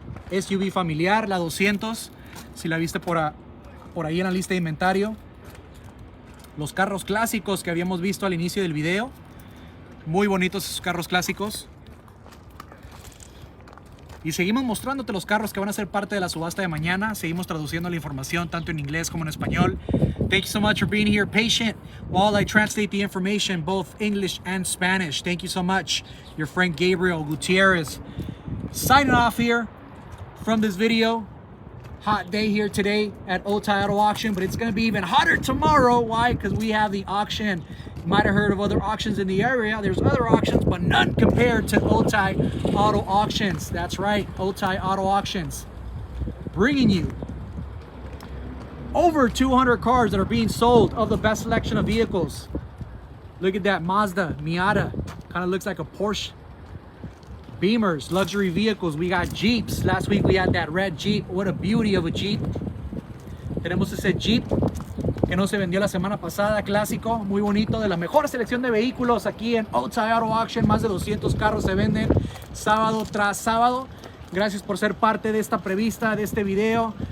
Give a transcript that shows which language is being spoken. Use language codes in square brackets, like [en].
[es] SUV familiar, la 200, si la viste por ahí en la lista de inventario. Los carros clásicos que habíamos visto al inicio del video, muy bonitos esos carros clásicos. Y seguimos mostrándote los carros que van a ser parte de la subasta de mañana. Seguimos traduciendo la información tanto en inglés como en español. [en] Thank you so much for being here patient while I translate the information both English and Spanish. Thank you so much. Your friend Gabriel Gutierrez signing off here from this video. Hot day here today at Otay Auto Auction, but it's going to be even hotter tomorrow. Why? Because we have the auction. You might have heard of other auctions in the area. There's other auctions, but none compared to Otay Auto Auctions. That's right, Otay Auto Auctions. Bringing you over 200 cars that are being sold of the best selection of vehicles. Look at that Mazda Miata. Kind of looks like a Porsche. Beamers, luxury vehicles. We got Jeeps. Last week we had that red Jeep. What a beauty of a Jeep. [es] Tenemos ese Jeep que no se vendió la semana pasada, clásico, muy bonito, de la mejor selección de vehículos aquí en Otay Auto Auction. Más de 200 carros se venden sábado tras sábado. Gracias por ser parte de esta prevista, de este video.